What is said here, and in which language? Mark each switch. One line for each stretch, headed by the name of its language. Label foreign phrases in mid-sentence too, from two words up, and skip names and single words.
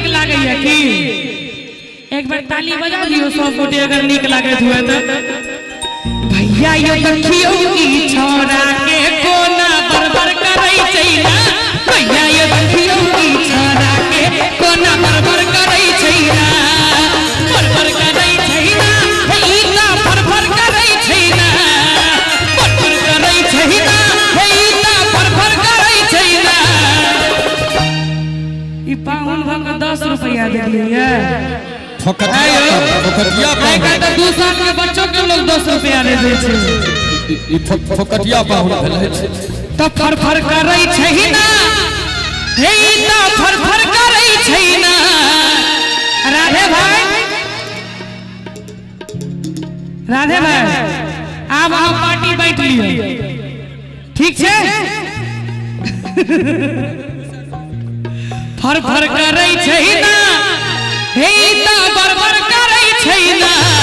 Maithili: लागे है कि एक बार ताली बजा दियो सब गोटे अगर नीक लागे हुए तो भैया यो देखियो ई छोरा के कोना बरबर करई छैना भैया यो देखियो ई छोरा के कोना बरबर करई छैना बरबर करई छैना ई ना बरबर करई छैना बरबर करई छैना ई ना बरबर करई छैना ई पाउन भंग 10 रुपया दे दिए फोकटिया तो 2 साल के बच्चों के लोग 10 रुपया दे दे छे ई फोकटिया पाहुन भेलै छै तो फरफर करई छै ना हे ई तो फरफर करई छै ना राधे भाई आब हम पार्टी बैठ लियो ठीक छे फरफर करई छै ना हे ता बरबर करई छै ना